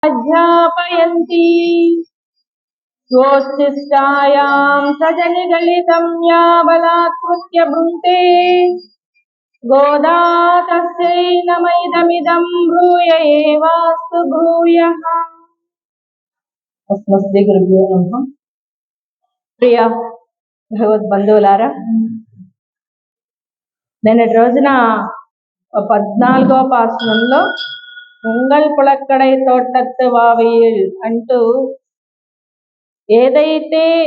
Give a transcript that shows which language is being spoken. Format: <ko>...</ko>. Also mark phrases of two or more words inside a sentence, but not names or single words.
<sa>अध्यापयन्ति गोष्ठिष्ठायां सजनिगलितं या बलात्कृत्य भुङ्क्ते गोदा तस्यै नमैदमिदं भूय एवास्तु भूयः। अस्मस्ते गुरुभ्यो नमः।</sa> <te>ప్రియ భగవద్బంధువులారా, నిన్నటి రోజున 14వ పాసనంలో</te> <ta>உங்கள் புழக்கடை தோட்டத்து வாவியுள்</ta> <te>అంటూ ఏదైతే</te>